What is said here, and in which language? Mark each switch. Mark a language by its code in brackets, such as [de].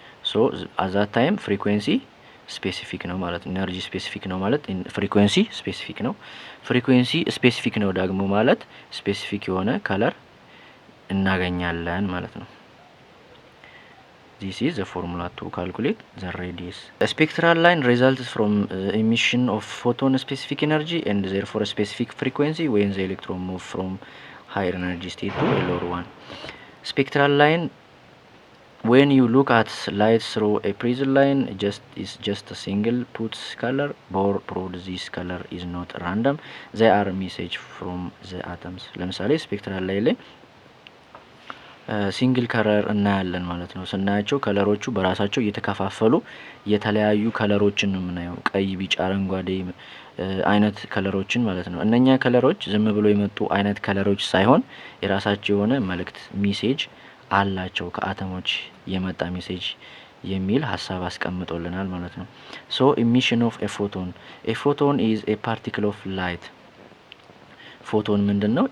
[am] ሶ አዛት ታይም ፍሪኩዌንሲ ስፔሲፊክ ነው ማለት ነው። ኢነርጂ ስፔሲፊክ ነው ማለት ፍሪኩዌንሲ ስፔሲፊክ ነው። ፍሪኩዌንሲ ስፔሲፊክ ነው ደግሞ ማለት ስፔሲፊክ የሆነ ከለር እናገኛለን ማለት ነው። [en] This is the formula to calculate the radius. A spectral line results from emission of photon specific energy and therefore a specific frequency when the electron move from higher energy state to a lower one. Spectral line, when you look at light through a prism line, is just a single put color. Bohr proved this color is not random. They are message from the atoms. [am] ለምሳሌ ስፔክትራል ላይ ሲንግል ከለር እናያለን ማለት ነው። ስናያቸው ከለሮቹ በራሳቸው እየተከፋፈሉ የተለያዩ ከለሮችን ነው የምናየው። ቀይ፣ ቢጫ፣ አረንጓዴ አይነት ከለሮችን ማለት ነው። እነኛ ከለሮች ዝም ብሎ የመጡ አይነት ከለሮች ሳይሆን የራሳቸው የሆነ መልእክት ሜሴጅ አላቸው። ከአተሞች የመጣ ሜሴጅ የሚል ሀሳብ አስቀምጦልናል ማለት ነው። [en] ሶ ኢሚሽን ኦፍ ኤ ፎቶን ኢዝ ኤ ፓርቲክል ኦፍ ላይት። [am] ፎቶን ምንድነው?